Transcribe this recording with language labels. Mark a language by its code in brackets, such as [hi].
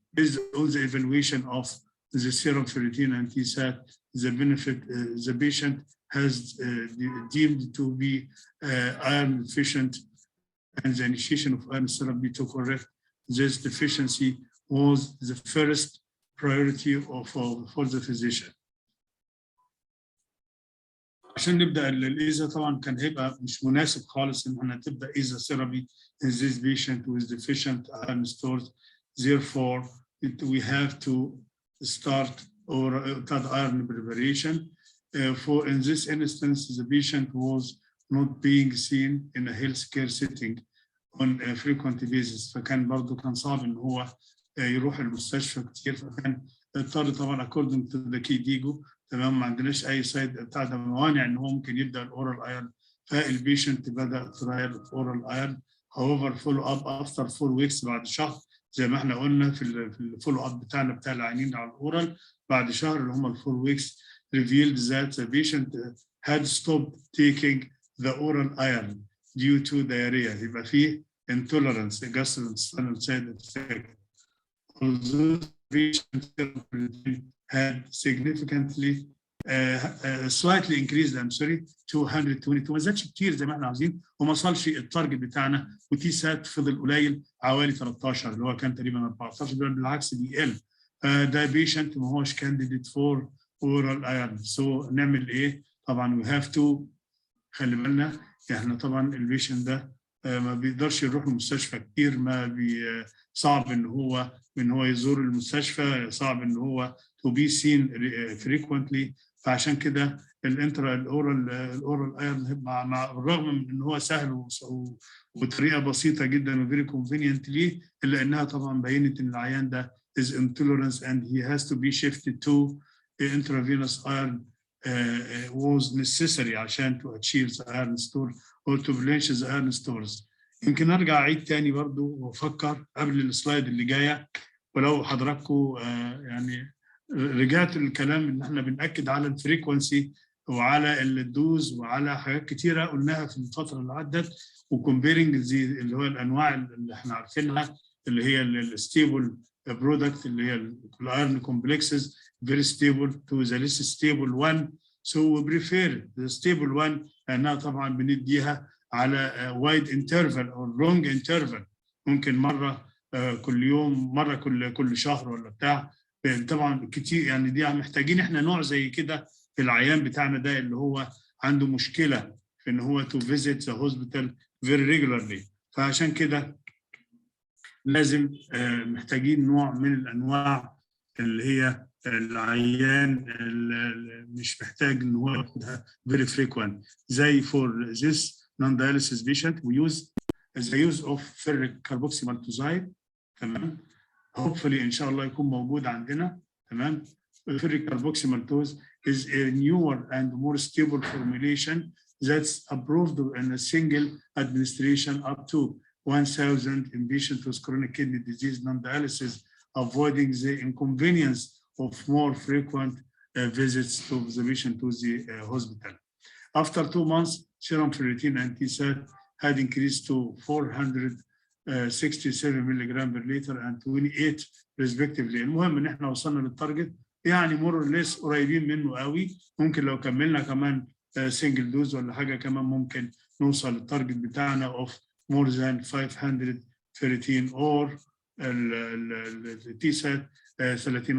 [en] Based on the evaluation of the serum ferritin and TSAT, the benefit the patient has deemed to be iron deficient, and the initiation of iron therapy to correct this deficiency was the first priority for the physician. [ar] عشان نبدا الإيزا طبعا كان هيبقى مش مناسب خالص ان احنا تبدا إيزا ثيرابي [en] in this patient with deficient iron stores. Therefore, we have to start or iron preparation. For in this instance, the patient was not being seen in a healthcare setting on a frequent basis. [ar] فكان برضه كان صعب ان هو يروح المستشفى كتير، فكان اضطر طبعا [en] according to the KDIGO [ar] تمام ما عندناش اي سايد بتاع ده موانع ان هو ممكن يبدا الاورال ايرن، فالبيشنت بدا ترايل اوف اورال ايرن. [en] however follow up after 4 weeks [ar] بعد شهر زي ما احنا قلنا في الفولو اب بتاعنا بتاع العيانين على الاورال بعد شهر اللي هم ال4 [en] weeks revealed that the patient had stopped taking the oral iron due to diarrhea. [ar] يبقى فيه [en] intolerance gastrointestinal side effect. Although the patient had significantly slightly increased to 122 [ar] ما زادش كتير زي ما احنا عاوزين وما وصلش التارجت بتاعنا، وتي سات فضل قليل حوالي 13 اللي هو كان تقريبا 14 بالعكس بيقل. ده بيشنت ما هوش كانديديت فور اورال ايرن. سو نعمل ايه؟ طبعا [en] we have to [ar] خلي بالنا احنا طبعا البيشنت ده ما بيقدرش يروح المستشفى كتير، صعب ان هو يزور المستشفى، صعب ان هو [en] to be seen frequently. [ar] فعشان كده الاورال ايرن مع الرغم من ان هو سهل وطريقه بسيطه جدا وفيري كونفينينت ليه، الا انها طبعا بينت ان العيان ده [en] is intolerant and he has to be shifted to intravenous iron was necessary [ar] عشان [en] to achieve the iron store or to replenish the iron stores. [ar] يمكن ارجع اعيد تاني برضو وافكر قبل السلايد اللي جايه، ولو حضراتكم يعني رجعت الكلام ان احنا بنأكد على الفريكونسي وعلى الدوز وعلى حاجات كتيره قلناها في الفتره اللي عدت، وكومبيرنج اللي هو الانواع اللي احنا عارفينها اللي هي الستيبل برودكت اللي هي الايرن كومبلكسز [en] very stable to the less stable one So we prefer the stable one [ar] لأنها طبعا بنديها على [en] wide interval or long interval. [ar] ممكن مرة كل يوم، مرة كل شهر ولا بتاع. طبعا كتير يعني دي محتاجين احنا نوع زي كده في العيان بتاعنا ده اللي هو عنده مشكلة في ان هو [en] to visit the hospital very regularly. [ar] فعشان كده لازم محتاجين نوع من الانواع اللي هي العيان اللي مش محتاج ان هو ياخدها [en] very frequent. [ar] زي [en] for this non-dialysis patient we use the use of ferric carboxymaltoside. [ar] تمام. [en] hopefully [ar] ان شاء الله يكون موجود عندنا. تمام. [en] Ferric carboxymaltose is a newer and more stable formulation that's approved in a single administration up to 1,000 in patients with chronic kidney disease non-dialysis, avoiding the inconvenience of more frequent visits to the patient to the hospital. After 2 months, serum ferritin and TSAT had increased to 467 milligram per liter and 28 respectively. [ar] المهم ان احنا وصلنا للتارجت يعني [en] more or less [ar] قريبين منه قوي. ممكن لو كملنا كمان سنجل دوز ولا حاجه كمان ممكن نوصل للتارجت بتاعنا [en] of more than 500 ferritin or [ar] التيسات 30.